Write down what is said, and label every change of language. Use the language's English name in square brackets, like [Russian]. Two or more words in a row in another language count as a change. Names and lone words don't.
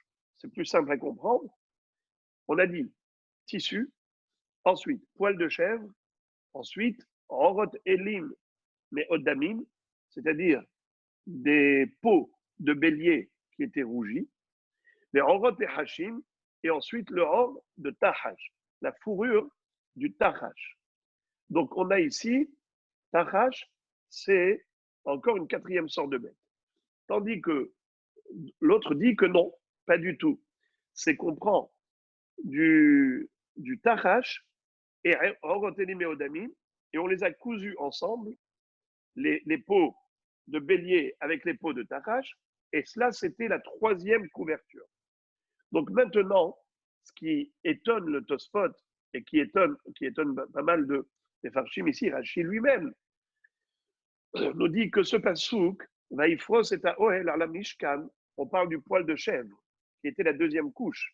[French] C'est plus simple à comprendre. On a dit tissu, ensuite poil de chèvre, ensuite [Hebrew] orot elim mais odamim, [French] c'est-à-dire des peaux de bélier qui étaient rougies, les [Hebrew] orot et hashim, [French] et ensuite le or de tahash, la fourrure du tahash. Donc on a ici, tahash, c'est encore une 4e sorte de bête. Tandis que l'autre dit que non, pas du tout. C'est qu'on prend du tahash et [Hebrew] Orotelim et Odamim, [French] et on les a cousus ensemble, les peaux de bélier avec les peaux de tahash, et cela, c'était la 3e couverture. Donc maintenant, ce qui étonne le Tosfot, et qui étonne pas mal des Farshim ici, Rashi lui-même, nous dit que ce pasouk, [Hebrew] Vaïfros est à Ohel la Mishkan, [French] on parle du poil de chèvre, qui était la 2e couche.